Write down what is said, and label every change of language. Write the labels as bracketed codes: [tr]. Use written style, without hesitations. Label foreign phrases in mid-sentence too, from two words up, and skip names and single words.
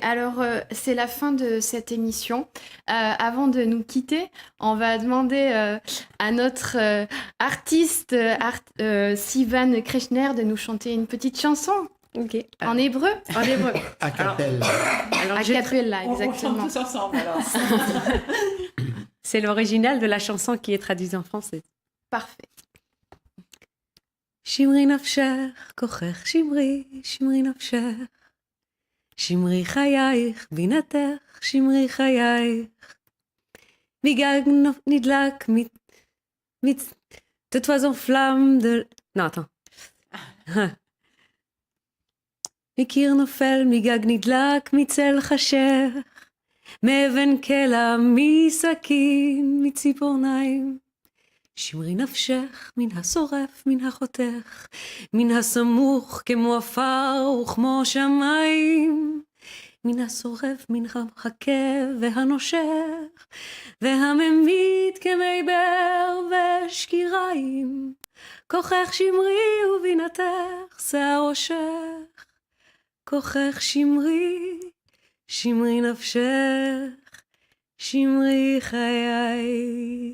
[fr] Alors, c'est la fin de cette émission. Avant de nous quitter, on va demander à notre artiste Sivan Kreshner de nous chanter une petite chanson. Ok. En hébreu. A cappella. A cappella, exactement. On chante tous ensemble alors. C'est l'original de la chanson qui est traduite en français. Parfait. [he] שמרי נפשך, כוחך שמרי, שמרי נפשך. שמרי חייך, בינתך, שמרי חייך. מגג נדלק, [fr] de toi en flamme de... Non, attends. [he] מקיר נופל, מגג נדלק, מצל חשך. מאבן קלע, מסכין, מציפורניים. שמרי נפשך מן השורף, מן החותך, מן הסמוך כמו עפר וכמו שמיים, מן השורף, מן המחכה והנושך, והממית כמי באר ושקיריים, כוחך שמרי ובינתך שיער ראשך, כוחך שמרי, שמרי נפשך, Shimri Chayai.